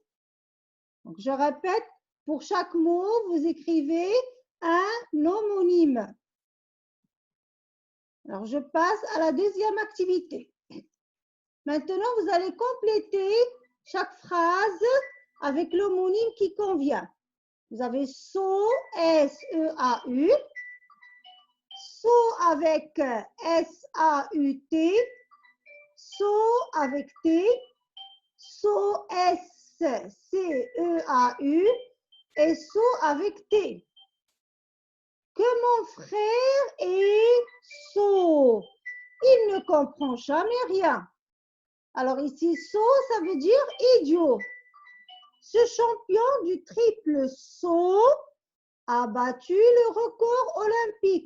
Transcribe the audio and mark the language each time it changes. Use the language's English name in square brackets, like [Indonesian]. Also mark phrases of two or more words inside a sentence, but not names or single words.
[French] Donc, je répète, pour chaque mot, vous écrivez un homonyme. Alors, je passe à la deuxième activité. Maintenant, vous allez compléter chaque phrase avec l'homonyme qui convient. Vous avez sau, S-E-A-U, sau avec S-A-U-T, sau avec T, sau S-C-E-A-U et sau avec T. Que mon frère est sot. Il ne comprend jamais rien. Alors ici, sot, ça veut dire idiot. Ce champion du triple saut a battu le record olympique.